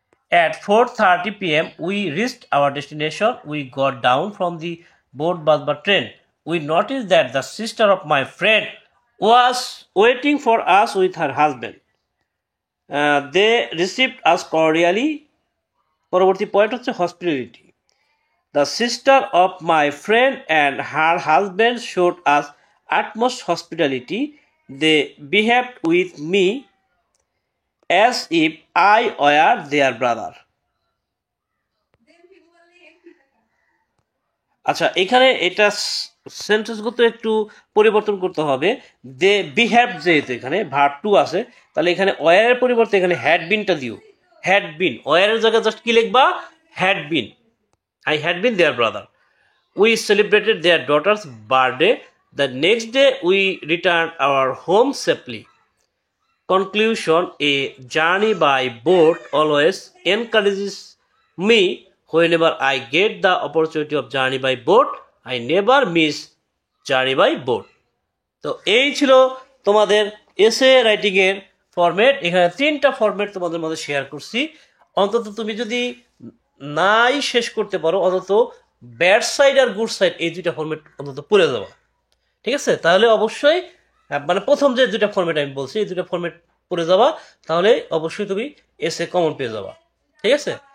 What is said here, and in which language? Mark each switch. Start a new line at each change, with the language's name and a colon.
English: At 4:30 p.m. we reached our destination. We got down from the boat, bus but train. We noticed that the sister of my friend was waiting for us with her husband. They received us cordially.
Bangla: পরবর্তী point হচ্ছে hospitality.
English: The sister of my friend and her husband showed us utmost hospitality. They behaved with me as if I were their brother.
Bangla: আচ্ছা, এখানে এটা সেন্টেন্সগত একটু পরিবর্তন করতে হবে। দে behave, যেহেতু এখানে ভার্ব টু আছে, তাহলে এখানে ওয়ারের পরিবর্তে এখানে হ্যাড বিনটা দিও। হ্যাড বিন, ওয়ারের জায়গায় জাস্ট কি লিখবা? Had been.
English: I had been their brother. We celebrated their daughter's birthday. The next day we returned our home safely. Conclusion, a journey by boat always encourages me. Whenever I get the opportunity of journey by boat, I never miss journey by boat.
Bangla: তো এই ছিল তোমাদের essay writing এর format. এখানে 3টা format তোমাদের মধ্যে share করছি। অন্তত তুমি যদি নাই শেষ করতে পারো, অন্তত ব্যাড সাইড আর গুড সাইড এই 2টা ফরম্যাট অন্তত পড়ে যাওয়া, ঠিক আছে? তাহলে অবশ্যই মানে প্রথম যে 2টা ফরম্যাট আমি বলছি এই 2টা ফরম্যাট পড়ে যাওয়া, তাহলে অবশ্যই তুমি এসে কমন পেয়ে যাবা, ঠিক আছে?